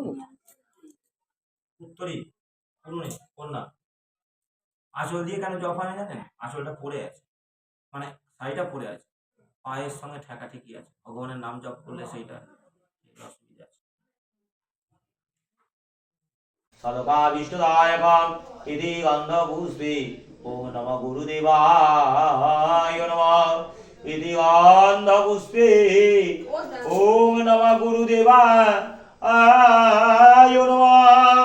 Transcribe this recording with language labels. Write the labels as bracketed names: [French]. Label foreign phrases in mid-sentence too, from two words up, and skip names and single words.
[Bangla] উত্তরী পুরুনি কন্যা আঁচল দিয়ে কেন জপা হয় জানেন? আঁচলটা পড়ে আছে, মানে শাড়িটা পড়ে আছে, পায়ের সঙ্গে ঠেকা ঠিকই আছে। ভগবানের নাম জপ করলে সেইটা অসুবিধা আছে। [Sanskrit] সদকা বিষ্ণুদায়কম ইতি গন্ধপুষ্পে ওম নমঃ গুরুদেবায় নমঃ। ইতি গন্ধপুষ্পে ওম নমঃ গুরুদেবায় নমঃ।